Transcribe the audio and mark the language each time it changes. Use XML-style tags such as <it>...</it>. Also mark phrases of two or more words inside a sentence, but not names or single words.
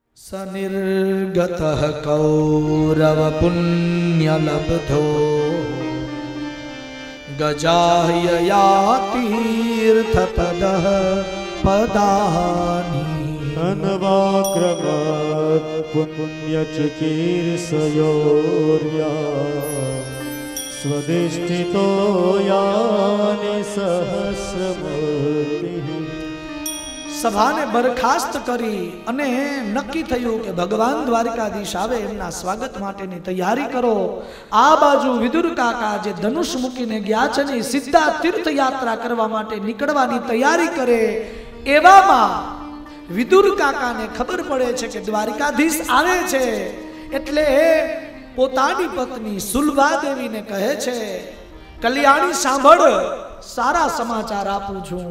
<sa>सनिर्गतः कौरवपुण्यलब्धो गजाह्ययातीर्थपदः पदानि अनवाक्रमात् पुण्यचिकीर्षयोर्या स्वदिष्टितो यानि सहस्रमूर्तिः।</sa> <gu>સભા ને બરખાસ્ત કરી અને નક્કી થયું કે ભગવાન દ્વારિકાધીશ આવે એમના સ્વાગત માટેની તૈયારી કરો। આ બાજુ વિદુર કાકા જે ધનુષ મૂકીને ગયા છે ને સીધા તીર્થ યાત્રા કરવા માટે નીકળવાની તૈયારી કરે। એવામાં વિદુર કાકા ને ખબર પડે છે કે દ્વારિકાધીશ આવે છે એટલે પોતાની પત્ની સુલભા દેવી ને કહે છે, કલ્યાણી સાંભળ, સારા સમાચાર આપું છું।</gu>